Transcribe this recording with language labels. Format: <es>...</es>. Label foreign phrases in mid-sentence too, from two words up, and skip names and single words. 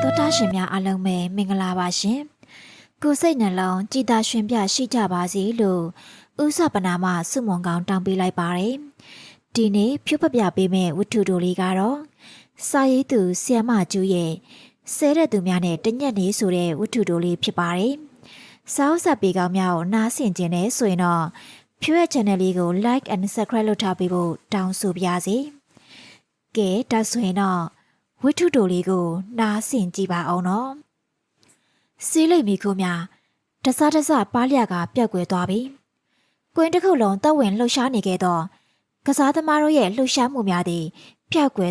<my>ရှင်များအားလုံးပဲမင်္ဂလာပါရှင်။ကိုယ်စိတ်နှလုံးကြည်သာရှင်ပြရှိကြပါစေလို့ဥစပနာမဆုမွန်ကောင်းတောင်းပေးလိုက်ပါတယ်။ဒီနေ့ဖြုတ်ဖပြပေးမယ့်ဝတ္ထုတိုလေးကတော့စာရေးသူဆီယမကျူးရဲ့ဆဲတဲ့သူများနဲ့တညက်နေဆိုတဲ့ဝတ္ထုတိုလေး ဖြစ်ပါတယ်။စာအုပ်စာပေကောင်းများကိုနားဆင်ခြင်းနဲ့ဆိုရင်တော့ဖြူရဲ့ channel လေးကို</my> <en>like and subscribe</en> <my>လုပ်ထားပေးဖို့တောင်းဆိုပါရစေ။ကဲဒါဆိုရင်တော့ဝတ္ထုတိုလေးကိုနားဆင်ကြည့်ပါအောင်နော် စီးလိမ့်မီခိုးများတစားတစားပါးလျကပျောက်ကွယ်သွားပြီကွင်းတစ်ခုလုံးတပ်ဝင်လှုပ်ရှားနေခဲ့တော့ကစားသမားတို့ရဲ့လှုပ်ရှားမှုများသည်ပျောက်ကွယ်</my>